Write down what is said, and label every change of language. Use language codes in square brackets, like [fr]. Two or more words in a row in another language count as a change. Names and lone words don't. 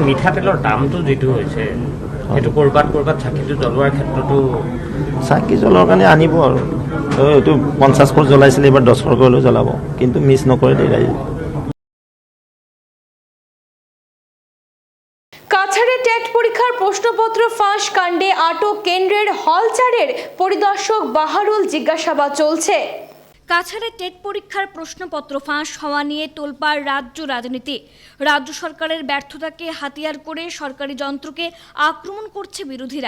[as] মিঠাতেলৰ দামটো যিটো হৈছে সেইটো ক'ৰবাত চাকিটো জ্বলোৱাৰ ক্ষেত্ৰতো চাকি জ্বলোৱাৰ কাৰণে আনিব আৰু এইটো 50 ঘৰ জ্বলাইছিলে, এবাৰ 10 ঘৰলৈ জ্বলাব, কিন্তু মিছ নকৰে দেই ৰাইজে। [bn] কাছাড়ে টেট পরীক্ষার প্রশ্নপত্র ফাঁস কাণ্ডে আটক কেন্দ্রের হলচারের পরিদর্শক বাহারুল, জিজ্ঞাসাবাদ চলছে। কাছাড়ে টেট পরীক্ষার প্রশ্নপত্র ফাঁস হওয়া নিয়ে তোলপাড় রাজ্য রাজনীতি। রাজ্য সরকারের ব্যর্থতাকে হাতিয়ার করে সরকারি যন্ত্রকে আক্রমণ করছে বিরোধীরা।